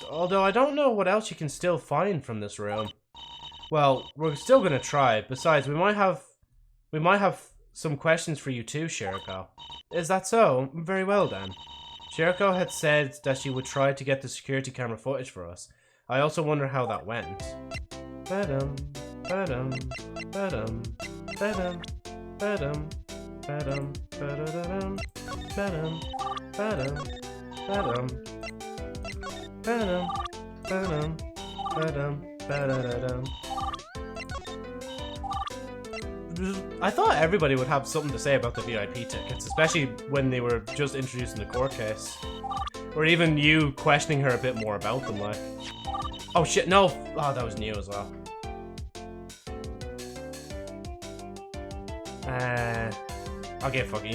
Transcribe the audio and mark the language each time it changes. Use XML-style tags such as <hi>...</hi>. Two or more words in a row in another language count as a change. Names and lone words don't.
<en>Although I don't know what else you can still find from this room. Well, we're still gonna try. Besides, we might have some questions for you too, Shirako. Is that so? Very well then. Shirako had said that she would try to get the security camera footage for us. I also wonder how that went. Ba-dum, ba-dum, ba-dum, ba-dum, ba-dum, ba-dum, ba-da-da-dum, ba-dum, ba-dum, ba-dum, ba-dum, ba-dum, ba-dum, ba-da-da-dum. I thought everybody would have something to say about the VIP tickets, especially when they were just introduced in the court case. Or even you questioning her a bit more about them, like. Oh shit, no! Oh, that was new as well. Okay, fuck it.</en>